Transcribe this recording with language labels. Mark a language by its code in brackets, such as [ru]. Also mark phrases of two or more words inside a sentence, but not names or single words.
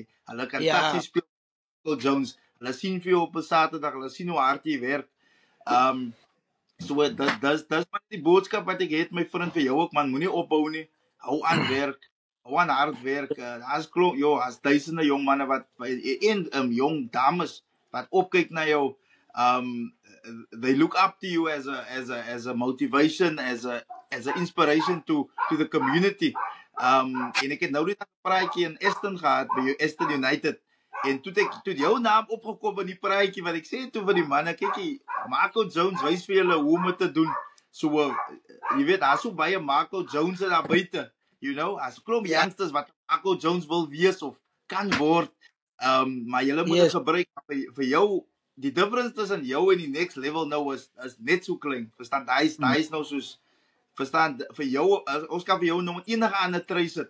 [af] Hulle kan taxi speel, Michael Jones, hulle sien vir jou op 'n Saterdag, hulle sien hoe hard jy werk. So dis maar die boodskap wat ek het my vriend vir jou ook man, moenie ophou nie. Hou aan werk, hou aan hard werk. As duisende jong manne wat en jong dames wat opkyk na jou, [en] they look up to you as a motivation, as a inspiration to the community. [af] En ek het nou die praatjie in Aston gehad by Aston United en toe jou naam opgekom in die praatjie wat ek sê toe vir die manne, kykie, Marco Jones wys vir julle hoe om dit te doen. So jy weet, daar's so baie Marco Jones daar buite, [en] you know, [af] as klomp youngsters wat Marco Jones wil wees of kan word. Maar julle moet dit gebruik vir jou die difference tussen jou en die [en] next level [af] nou is net so klein. Verstaan? Daai is nou soos verstaan vir jou ons kan vir jou nog enige ander trui sit.